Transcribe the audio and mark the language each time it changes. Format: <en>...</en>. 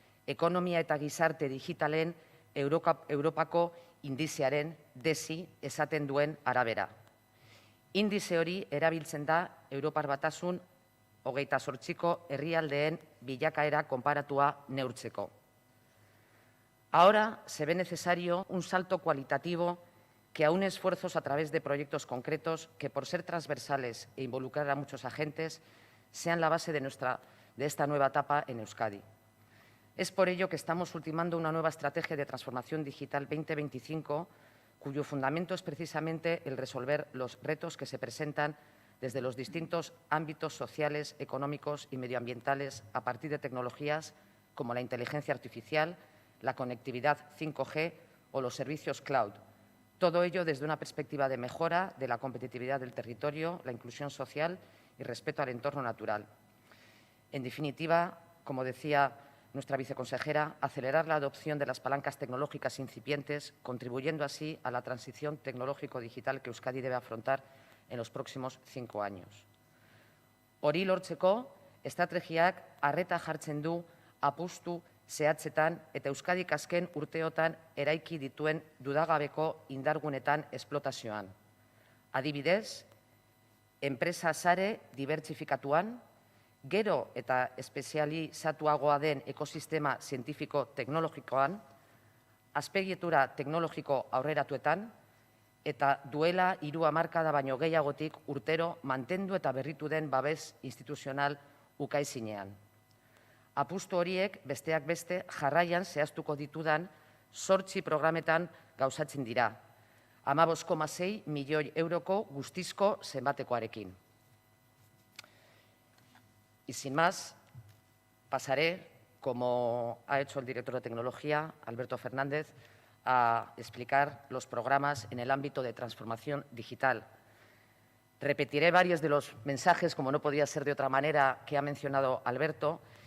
<eu>Ekonomia eta gizarte digitalen Europako indizearen DESI esaten duen arabera. Indize hori erabiltzen da Europar Batasun 28ko herrialdeen bilakaera konparatua neurtzeko.</eu> <es>Ahora se ve necesario un salto cualitativo que aúne esfuerzos a través de proyectos concretos que, por ser transversales e involucrar a muchos agentes, sean la base de esta nueva etapa en Euskadi. Es por ello que estamos ultimando una nueva estrategia de transformación digital 2025, cuyo fundamento es precisamente el resolver los retos que se presentan desde los distintos ámbitos sociales, económicos y medioambientales a partir de tecnologías como la inteligencia artificial, la conectividad 5G o los servicios cloud. Todo ello desde una perspectiva de mejora de la competitividad del territorio, la inclusión social y respeto al entorno natural. En definitiva, como decía nuestra viceconsejera, acelerar la adopción de las palancas tecnológicas incipientes, contribuyendo así a la transición tecnológico-digital que Euskadi debe afrontar en los próximos 5 años.</es> <eu>Hori lortzeko, estrategiak arreta jartzen du apustu zehatzetan eta Euskadik azken urteotan eraiki dituen dudagabeko indargunetan esplotazioan. Adibidez, enpresa sare dibertsifikatuan, gero eta espezializatuagoa den ekosistema zientifiko-teknologikoan, azpiegitura teknologiko aurreratuetan, eta duela 3 hamarkada baino gehiagotik urtero mantendu eta berritu den babes instituzional ukaizinean. Apustu horiek besteak beste jarraian zehaztuko ditudan 8 programetan gauzatzen dira, 15,6 milioi euroko guztizko zenbatekoarekin.</eu> <es>Y sin más, pasaré, como ha hecho el director de Tecnología, Alberto Fernández, a explicar los programas en el ámbito de transformación digital. Repetiré varios de los mensajes, como no podía ser de otra manera, que ha mencionado Alberto.</es>